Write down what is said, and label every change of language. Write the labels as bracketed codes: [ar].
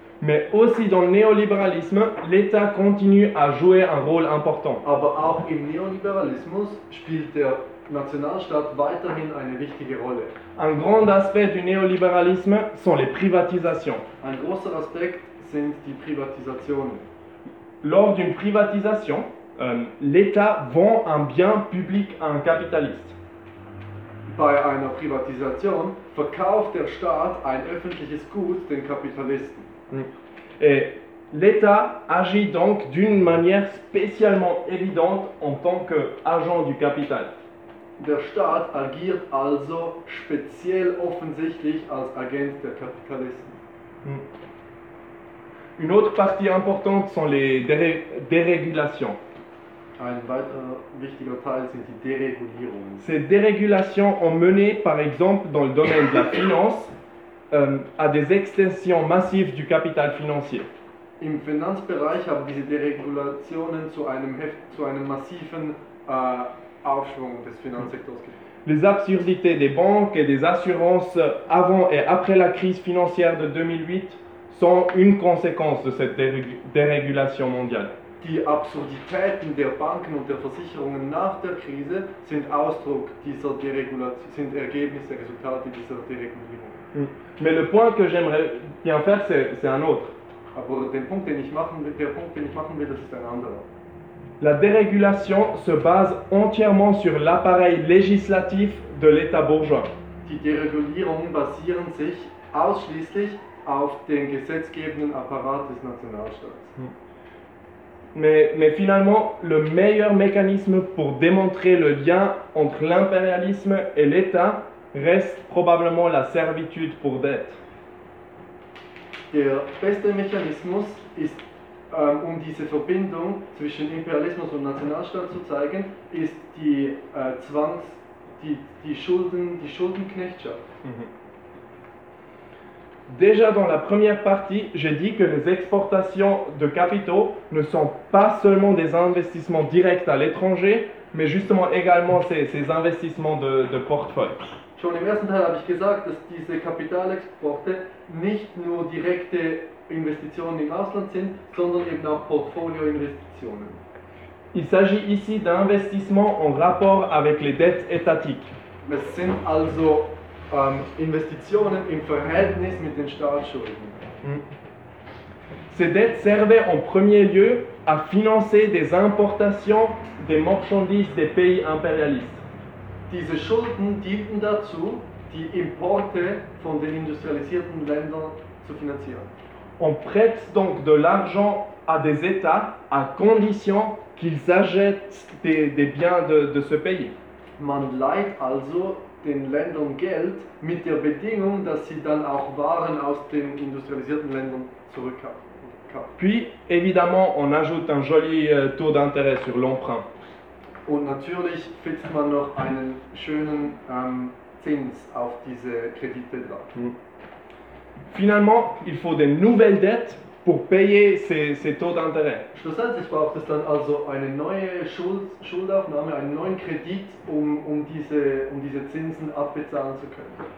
[fr] Mais aussi dans le néolibéralisme, l'État continue à jouer un rôle important. [de] Aber auch im Neoliberalismus spielt der Nationalstaat weiterhin eine wichtige Rolle. [fr] Un grand aspect du néolibéralisme sont les privatisations. [de] Ein großer Aspekt sind die Privatisationen. [fr] Lors d'une privatisation, l'État vend un bien public à un capitaliste. [de] Bei einer Privatisation verkauft der Staat ein öffentliches Gut den Kapitalisten. [fr] Et l'État agit donc d'une manière spécialement évidente en tant qu'agent du capital. [de] Der Staat agiert also speziell offensichtlich als Agent der Kapitalisten. [fr] Une autre partie importante sont les dérégulations. [de] Ein weiterer wichtiger Teil sind die Deregulierungen. [fr] Ces dérégulations ont mené, par exemple, dans le domaine de la finance, à des extensions massives du capital financier. [de] Im Finanzbereich haben diese Deregulationen zu einem massiven Aufschwung des Finanzsektors geführt. [fr] Les absurdités des banques et des assurances avant et après la crise financière de 2008 sont une conséquence de cette dérégulation mondiale. [de] Die Absurditäten der Banken und der Versicherungen nach der Krise sind Ausdruck dieser Deregulation, sind Ergebnisse, Resultate dieser Deregulierung. [fr] Mais le point que j'aimerais bien faire, c'est un autre. [de] Aber der Punkt, den ich machen will, das ist ein anderer. [fr] La dérégulation se base entièrement sur l'appareil législatif de l'État bourgeois. [de] Die Deregulierung basieren sich ausschließlich auf dem gesetzgebenden Apparat des Nationalstaats. [fr] Mais finalement, le meilleur mécanisme pour démontrer le lien entre l'impérialisme et l'État reste probablement la servitude pour dette. [de] Der beste Mechanismus ist, um diese Verbindung zwischen Imperialismus und Nationalstaat zu zeigen, ist die Schuldenknechtschaft. [fr] Déjà dans la première partie, j'ai dit que les exportations de capitaux ne sont pas seulement des investissements directs à l'étranger, mais justement également ces investissements de portefeuille. [de] Schon im ersten Teil habe ich gesagt, dass diese Kapitalexporte nicht nur direkte Investitionen im Ausland sind, sondern eben auch Portfolioinvestitionen. [fr] Il s'agit ici d'investissements en rapport avec les dettes étatiques. [de] Es sind also Investitionen im Verhältnis mit den Staatsschulden. [fr] Ces dettes servaient en premier lieu à financer des importations des marchandises des pays impérialistes. [de] Diese Schulden dienten dazu, die Importe von den industrialisierten Ländern zu finanzieren. [fr] On prête donc de l'argent à des États à condition qu'ils achètent des biens de ce pays. [de] Man leiht also den Ländern Geld mit der Bedingung, dass sie dann auch Waren aus den industrialisierten Ländern zurückkaufen. [fr] Puis, évidemment, on ajoute un joli taux d'intérêt sur l'emprunt. [de] Und natürlich fixt man noch einen schönen Zins auf diese Kredite drauf. [fr] Finalement, il faut des nouvelles dettes pour payer ces taux d'intérêt. [de] Schlussendlich braucht es dann also eine neue Schuldaufnahme, einen neuen Kredit, um diese Zinsen abbezahlen zu können.